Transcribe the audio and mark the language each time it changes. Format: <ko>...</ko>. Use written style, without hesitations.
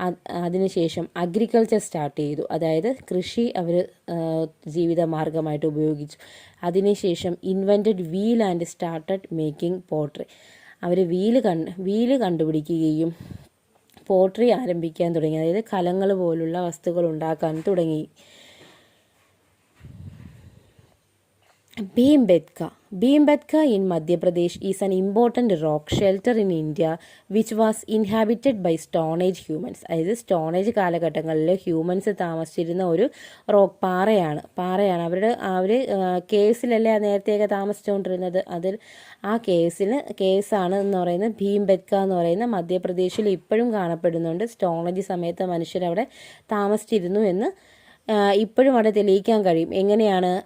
<ml>അതിനുശേഷം agriculture start ചെയ്തു. അതായത് കൃഷി അവർ ജീവിതമാർഗമായിട്ട് ഉപയോഗിച്ചു. അതിനുശേഷം</ml> <en>Invented wheel and started making pottery.</en> <ml>Our wheel കണ്ടുപിടിക്കുകയും പോട്രി ആരംഭിക്കാൻ തുടങ്ങി. അതായത് കലങ്ങൾ പോലുള്ള വസ്തുക്കൾ ഉണ്ടാക്കാൻ തുടങ്ങി.</ml> <en>Bhimbetka in Madhya Pradesh is an important rock shelter in India which was inhabited by Stone Age humans.</en> <ml>അതായത് സ്റ്റോൺ ഏജ് കാലഘട്ടങ്ങളിൽ ഹ്യൂമൻസ് താമസിച്ചിരുന്ന ഒരു റോക്ക് പാറയാണ്. അവർ കേവ്സിലല്ലേ നേരത്തെയൊക്കെ താമസിച്ചുകൊണ്ടിരുന്നത്. അതിൽ ആ കേവ്സാണ് എന്ന് പറയുന്നത് ഭീംബെtka എന്ന് പറയുന്ന മധ്യപ്രദേശിൽ ഇപ്പോഴും കാണപ്പെടുന്നുണ്ട്. സ്റ്റോൺ ഏജ് സമയത്ത് മനുഷ്യരവിടെ താമസിച്ചിരുന്നു എന്ന് ഇപ്പോഴും അവിടെ തെളിയിക്കാൻ കഴിയും. എങ്ങനെയാണ്?</ml>